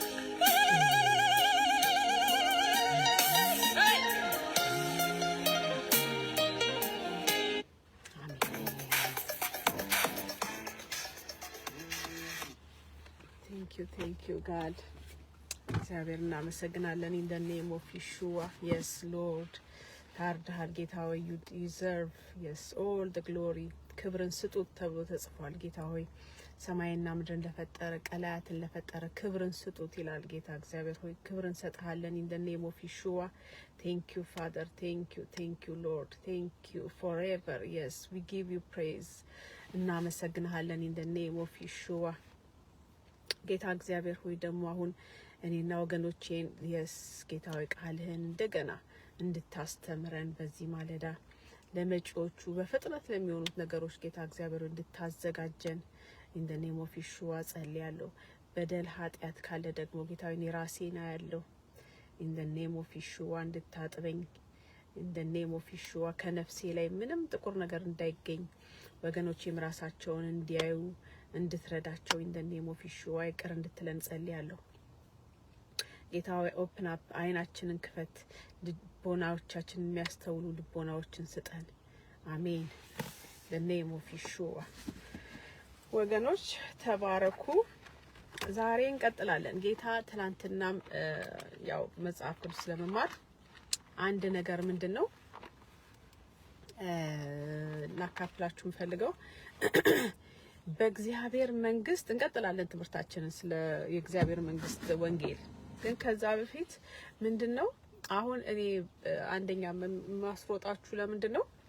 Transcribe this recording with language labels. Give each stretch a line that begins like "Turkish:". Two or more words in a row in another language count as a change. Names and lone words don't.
English: Thank you God.
Amharic: እግዚአብሔር እናመሰግናለን።
English: in the name of Yeshua. Yes Lord.
Amharic: ታርደሃል ጌታ ሆይ
English: you deserve yes all the glory.
Amharic: ክብርን ስጡት ተብሎ ተጽፏል። ጌታ ሆይ ሰማይና ምድርን ለፈጠረ ቀላያትን ለፈጠረ ክብርን ስጡት ይላል ጌታ እግዚአብሔር ሆይ ክብርን ሰጥሃለን
English: in the name of Yeshua. Thank you Father. Thank you Lord. Thank you forever. Yes we give you praise. እናመሰግናለን in the name of Yeshua.
Amharic: ጌታ እግዚአብሔር ሆይ ደግሞ አሁን እኔና ወገኖቼን yes ጌታ ሆይ ቃልህን እንደገና እንድታስተምረን በዚህ ማለዳ ለመጪዎቹ በፍጥነት ለሚሆኑት ነገሮች ጌታ እግዚአብሔር እንድታዘጋጀን in
English: the name of Yeshua
Amharic: ጸልያለሁ። በደል ኃጢአት ካለ ደግሞ ጌታ ሆይ ራሴና ያለው
English: in the name of
Amharic: Yeshua እንድታጥበኝ
English: in the name of Yeshua
Amharic: ከነፍሴ ላይ ምንም ጥቁር ነገር እንዳይገኝ ወገኖቼም ራሳቸውን እንዲያዩ እንድትረዳቸው
English: in the name of Yeshua
Amharic: ይቅር እንድትለን ጸልያለሁ። ጌታ ሆይ
English: open up
Amharic: አይናችንን ክፈት ልቦናዎቻችንን የሚያስተውሉ ልቦናዎችን ስጠን። አሜን
English: the name of Yeshua።
Amharic: ወገኖች ተባረኩ። ዛሬ እንቀጥላለን። ጌታ ትላንትናም ያው መጽሐፍ ቅዱስ ለመማር አንድ ነገር ምንድነው ላካፍላችሁ ፈልገው በእግዚአብሔር መንግስት እንቀጥላለን ትምህርታችንን ስለ የእግዚአብሔር መንግስት ወንጌል። ግን ከዛ በፊት ምንድነው አሁን እኔ አንደኛ ማስሮጣችሁ ለምንድነው